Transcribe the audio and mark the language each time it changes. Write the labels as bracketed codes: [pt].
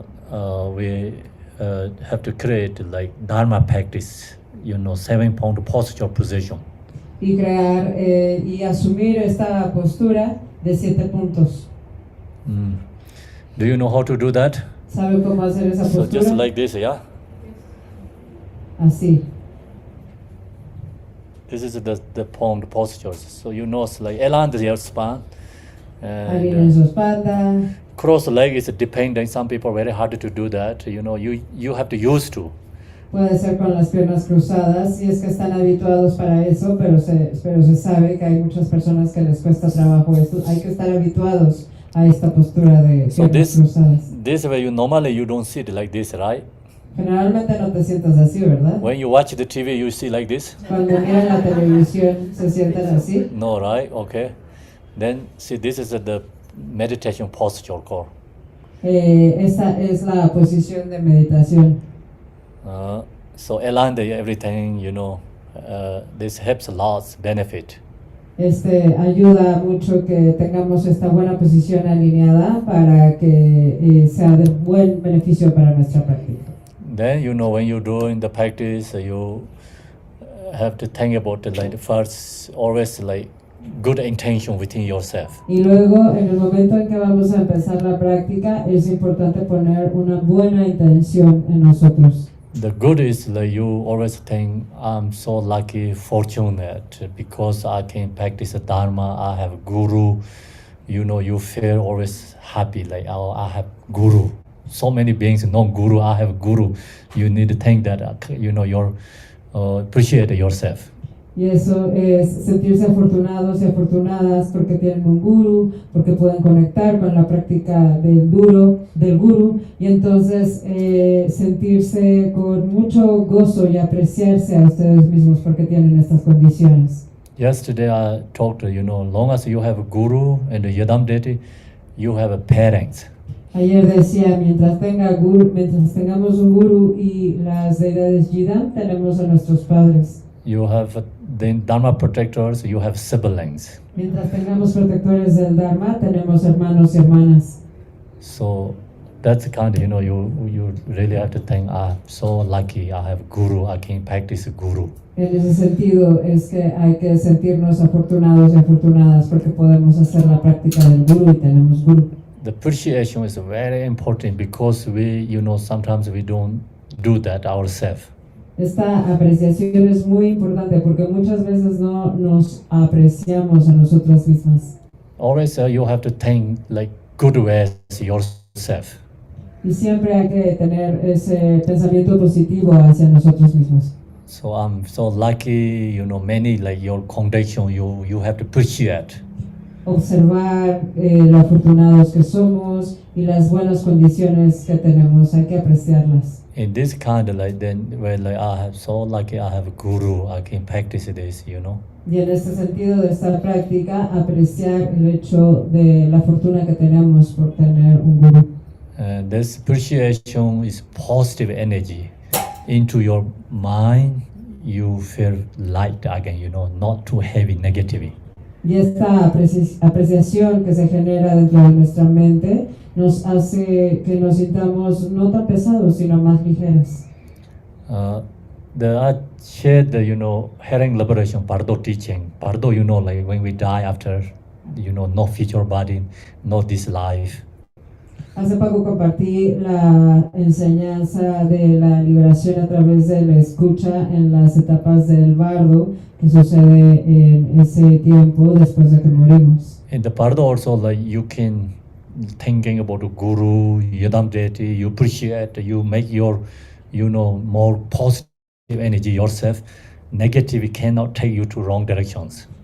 [en] We have to create like Dharma practice, 7-point posture position. [es] Y crear y asumir esta postura de 7 puntos. [en] Do you know how to do that? [es] ¿Sabe cómo hacer esa [en] So [es] postura? [en] just like this, yeah? [es] Así. [en] This is the palm postures. So it's like align your spine. [es] Alineen su espalda. [en] Cross leg is dependent. Some people very hard to do that. You have to use to. [es] Puede ser con las piernas cruzadas, si es que están habituados para eso, pero se sabe que hay muchas personas que les cuesta trabajo esto. Hay que estar habituados a esta postura de piernas cruzadas. [en] This way normally you don't sit like this, right? [es] Generalmente no te sientas así, ¿verdad? [en] When you watch the TV, you see like this? [es] Cuando miran la televisión, ¿se sientan así? [en] No, right? Okay. Then see, this is the meditation posture core. [es] Esta es la posición de meditación. [en] So align everything, this helps a lot, benefit. [es] Ayuda mucho que tengamos esta buena posición alineada para que sea de buen beneficio para nuestra práctica. [en] Then when you're doing the practice, you have to think about first always good intention within yourself. [es] Y luego, en el momento en que vamos a empezar la práctica, es importante poner una buena intención en nosotros. [en] The good is you always think, I'm so lucky, fortunate, because I can practice Dharma, I have Guru. You feel always happy, I have Guru. So many beings, no Guru, I have Guru. You need to think that, you're appreciate yourself. [es] Y eso es sentirse afortunados y afortunadas porque tienen un guru, porque pueden conectar con la práctica del guru, y entonces sentirse con mucho gozo y apreciarse a ustedes mismos porque tienen estas condiciones. [en] Yesterday I talked, long as you have a guru and a yadam deity, you have a parents. [es] Ayer decía, mientras tengamos un guru y las deidades yidam, tenemos a nuestros padres. [en] You have the Dharma protectors, you have siblings. [es] Mientras tengamos protectores del Dharma, tenemos hermanos y hermanas. [en] So that's the kind of, you really have to think, I'm so lucky, I have Guru, I can practice Guru. [es] En ese sentido es que hay que sentirnos afortunados y afortunadas porque podemos hacer la práctica del Guru y tenemos Guru. [en] The appreciation is very important because we, sometimes we don't do that ourselves. [es] Esta apreciación es muy importante porque muchas veces no nos apreciamos a nosotras mismas. [en] Always you have to think like good ways yourself. [es] Y siempre hay que tener ese pensamiento positivo hacia nosotros mismos. [en] So I'm so lucky, many like your condition you have to appreciate. [es] Observar lo afortunados que somos y las buenas condiciones que tenemos, hay que apreciarlas. [en] In this kind of like then where like I have so lucky I have a guru, I can practice this, [es] Y en este sentido de esta práctica, apreciar el hecho de la fortuna que tenemos por tener un gurú. [en] And this appreciation is positive energy into your mind. You feel light again, not too heavy negativity. [es] Y esta apreciación que se genera dentro de nuestra mente nos hace que nos sintamos no tan pesados, sino más ligeros. [en] I shared the, hearing liberation, Pardo teaching. Pardo, like when we die after, no future body, no this life. [es] Hace poco compartí la enseñanza de la liberación a través de la escucha en las etapas del bardo que sucede en ese tiempo después de que morimos. [en] In the bardo also, like you can thinking about the guru, yadam deity, you appreciate, you make your, more positive energy yourself. Negative cannot take you to wrong directions.